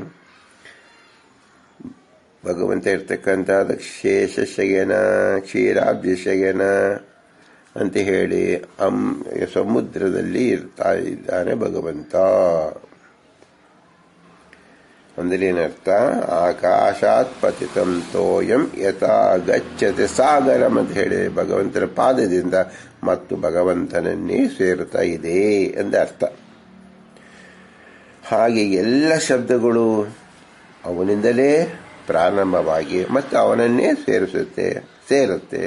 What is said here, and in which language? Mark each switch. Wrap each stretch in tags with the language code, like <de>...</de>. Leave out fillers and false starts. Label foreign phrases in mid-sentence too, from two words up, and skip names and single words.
<kn>ಭಗವಂತ ಇರ್ತಕ್ಕಂಥದ್ದು ಶೇಷ ಶಯನ, ಕ್ಷೀರಾಬ್ಧಿ ಶಯನ ಅಂತ ಹೇಳಿ ಸಮುದ್ರದಲ್ಲಿ ಇರ್ತಾ ಇದ್ದಾನೆ ಭಗವಂತ. ಅಂದ್ರೆ ಏನರ್ಥ?</kn> <sa>ಆಕಾಶಾತ್ ಪತಿತಂ ತೋಯಂ ಯಥಾ ಗಚ್ಚತೆ ಸಾಗರಂ</sa> <kn>ಅಂತ ಹೇಳಿ ಭಗವಂತನ ಪಾದದಿಂದ ಮತ್ತು ಭಗವಂತನನ್ನೇ ಸೇರುತ್ತಾ ಇದೆ ಎಂದ ಅರ್ಥ. ಹಾಗೆ ಎಲ್ಲ ಶಬ್ದಗಳು ಅವನಿಂದಲೇ ಪ್ರಾರಂಭವಾಗಿ ಮತ್ತು ಅವನನ್ನೇ ಸೇರುತ್ತೆ.</kn>